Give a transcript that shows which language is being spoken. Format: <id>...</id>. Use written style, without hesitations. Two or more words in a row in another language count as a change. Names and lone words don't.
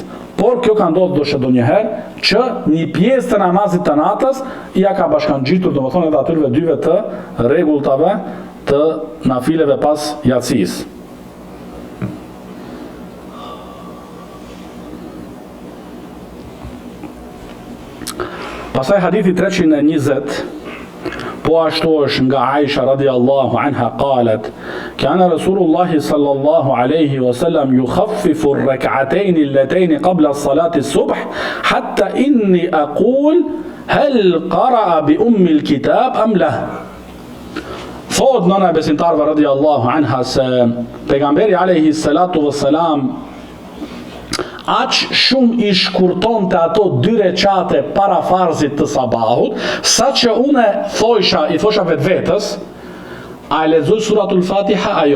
<sq>Por kjo ka ndodhur ndonjëherë që një pjesë të namazit të natës ja ka bashkangjitur domethënë edhe atyre 2 të rregulltave të nafileve pas Yatsis. Pasaj hadithi 320, po ashtu është nga Aisha</sq> <ar>رضي الله عنها قالت كان رسول الله صلى الله عليه وسلم يخفف الركعتين اللتين قبل صلاة الصبح حتى إني أقول هل قرأ بأم الكتاب أم لا.</ar> <sq>Thot nëna e besimtarve</sq> <ar>رضي الله عنها</ar> <sq>se pejgamberi</sq> <ar>عليه الصلاة والسلام</ar> <sq>aq shumë i shkurton të ato 2 recate para farzit të sabahut, sa që une i thosha vetës, a e lexoj suratul Fatiha ajo.</sq>